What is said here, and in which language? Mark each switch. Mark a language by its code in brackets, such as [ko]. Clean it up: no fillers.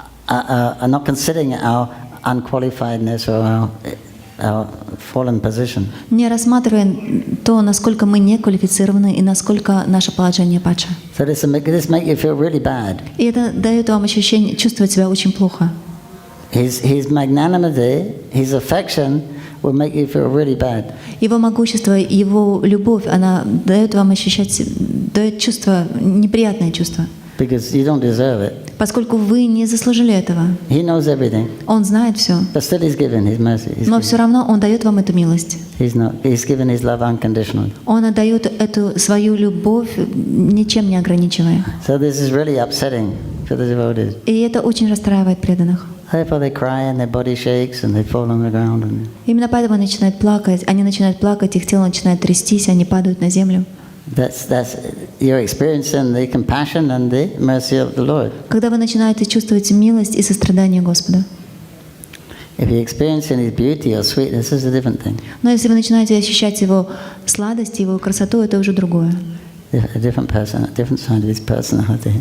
[en] are not considering our unqualifiedness or our fallen position. [ru] Не рассматривая то, насколько мы не квалифицированы и насколько наше положение падшее. [en] So this make you feel really bad. [ru] И это дает вам ощущение чувствовать себя очень плохо. [en] His magnanimity, his affection will make you feel really bad. [ru] Его могущество, его любовь, она дает вам ощущать, дает чувство, неприятное чувство. [en] Because you don't deserve it. [ru] Поскольку вы не заслужили этого. [en] He knows everything. [ru] Он знает все. [en] But still he's given his mercy. [ru] Но все равно Он дает вам эту милость. [en] He's given his love unconditionally. [ru] Он отдает эту свою любовь, ничем не ограничивая. [en] So this is really upsetting for the devotees. [ru] И это очень расстраивает преданных. [en] Therefore they cry and their body shakes and they fall on the ground. [ru] Именно поэтому они начинают плакать, их тело начинает трястись, они падают на землю. [en] That's you're experiencing the compassion and the mercy of the Lord. [ru] Когда вы начинаете чувствовать милость и сострадание Господа. [en] If you're experiencing His beauty or sweetness, this is a different thing. [ru] Но если вы начинаете ощущать Его сладость, Его красоту, это уже другое. [en] A different person, a different side of His personality.